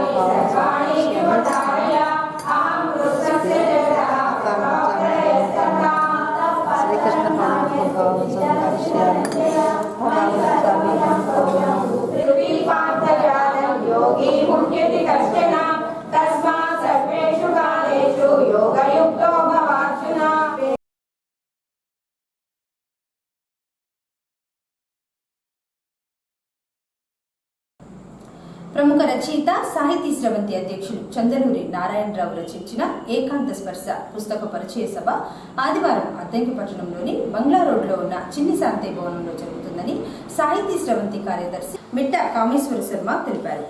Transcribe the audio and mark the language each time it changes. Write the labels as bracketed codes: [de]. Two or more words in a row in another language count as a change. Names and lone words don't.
[sa] योगी मुह्यति कश्चन तस्मात् सर्वेषु कालेषु योगयुक्तो भवार्जुन। [te] ప్రముఖ రచయిత సాహితీ స్రవంతి అధ్యక్షులు చందలూరి నారాయణరావు రచించిన ఏకాంత స్పర్శ పుస్తక పరిచయ సభ ఆదివారం అద్దంకి పట్టణంలోని బంగ్లా రోడ్లో ఉన్న చిన్ని శాంతి భవనంలో జరుగుతుందని సాహితీ స్రవంతి కార్యదర్శి మిట్ట కామేశ్వర శర్మ తెలిపారు.